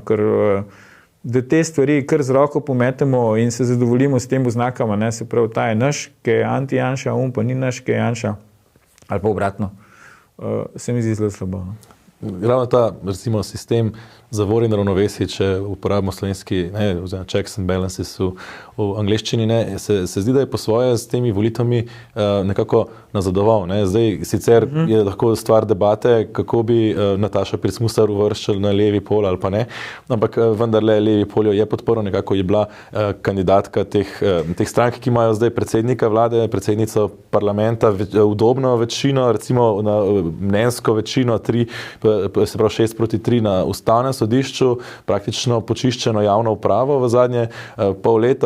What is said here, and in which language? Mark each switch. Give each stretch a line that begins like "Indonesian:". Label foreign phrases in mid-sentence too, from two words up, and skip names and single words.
Slovenian: Ker da te stvari kar z roko pometemo in se zadovoljimo s tem oznakama, ne, se pravi, ta je naš, ki je anti-Janša, pa ni naš, ki je Janša, ali pa obratno, se mi zdi zelo slabo. No. Ravno ta, recimo, sistem zavor in ravnovesij, če uporabimo slovenski, ne, oziroma
English: checks and balances
Slovenian: v angleščini, ne, se zdi, da je po svoje s temi volitvami nekako nazadoval. Ne. Zdaj, sicer je lahko stvar debate, kako bi Nataša Pirc Musar uvrščala na levi pol ali pa ne, ampak vendarle levi pol jo je podporil, nekako je bila kandidatka teh strank, ki imajo zdaj predsednika vlade, predsednico parlamenta, udobno večino, recimo na mnenjsko večino, se pravi 6-3 na ustavnem sodišču, praktično počiščeno javno upravo v zadnje pol leta.